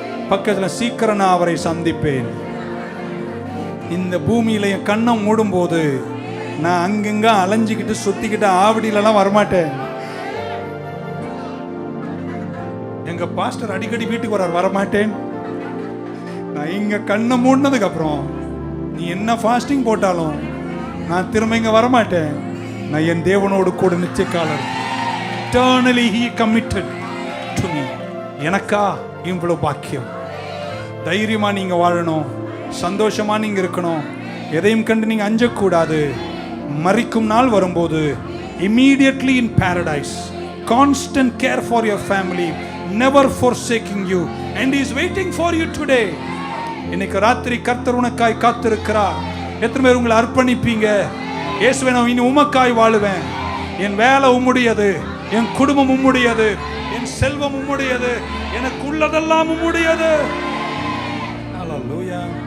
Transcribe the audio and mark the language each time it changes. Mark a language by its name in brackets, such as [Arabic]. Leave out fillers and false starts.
[Tamil] பக்கத்துல சீக்கிரம் நான் அவரை சந்திப்பேன். இந்த பூமியில என் கண்ணை மூடும் போது நான் அங்கங்க அலைஞ்சிக்கிட்டு சுத்திக்கிட்டு ஆவடியிலலாம் வரமாட்டேன். எங்க பாஸ்டர் அடிக்கடி வீட்டுக்கு வரமாட்டேன். நான் இங்க கண்ணை மூடினதுக்கு அப்புறம் நீ என்ன ஃபாஸ்டிங் போட்டாலும் நான் திரும்ப இங்க வரமாட்டேன். நான் என் தேவனோடு கூட நிச்சய காலம். [English] Eternally he committed to me. [Tamil] எனக்கா இவ்வளவு பாக்கியம். தைரியமா நீங்க வாழணும், சந்தோஷமா நீங்க இருக்கணும். எதையும் கண்டு நீங்க அஞ்சக்கூடாது. மரிக்கும் நாள் வரும்போது [English] immediately in paradise, constant care for your family, never forsaking you, and he is waiting for you today. [Tamil] இன்னைக்கு ராத்திரி கர்த்தர் உனக்காய் காத்திருக்கிறார். எத்தனை பேர் உங்களை அர்ப்பணிப்பீங்க? இயேசுவே, நான் இனி உமக்காய் வாழுவேன். என் வேலை உம்முடையது, என் குடும்பம் உம்முடையது, என் செல்வம் உம்முடையது, எனக்கு உள்ளதெல்லாம் உம்முடையது. ஹல்லேலூயா.